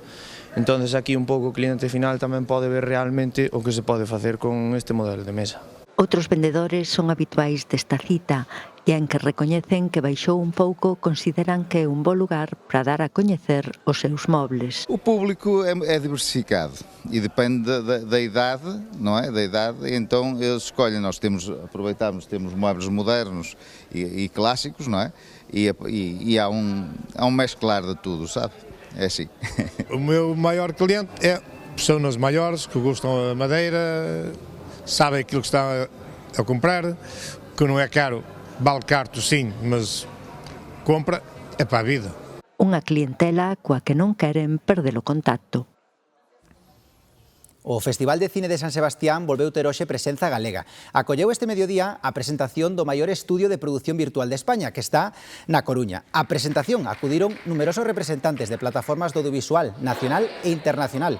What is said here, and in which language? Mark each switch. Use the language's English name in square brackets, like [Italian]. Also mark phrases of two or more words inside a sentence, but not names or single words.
[Galician] Entonces aquí un pouco o cliente final tamén pode ver realmente o que se pode facer con este modelo de mesa. Outros vendedores son habituais desta cita e en que recoñecen que baixou un pouco consideran que é un bo lugar para dar a coñecer os seus mobles. [Portuguese] O público é diversificado e depende da idade, não é? Da idade, então eles escolhem, nós aproveitamos, temos móveis modernos e clássicos, não é? E há um mesclar de tudo, sabe? É assim. O meu maior cliente é pessoas maiores que gostam da madeira, sabem aquilo que está a comprar, que não é caro, vale caro sim, mas compra é para a vida. [Galician] Unha clientela coa que non queren perder o contacto. O Festival de Cine de San Sebastián volveu ter hoxe presenza galega. Acolleu este mediodía a presentación do maior estudio de produción virtual de España, que está na Coruña. A presentación acudiron numerosos representantes de plataformas do audiovisual nacional e internacional.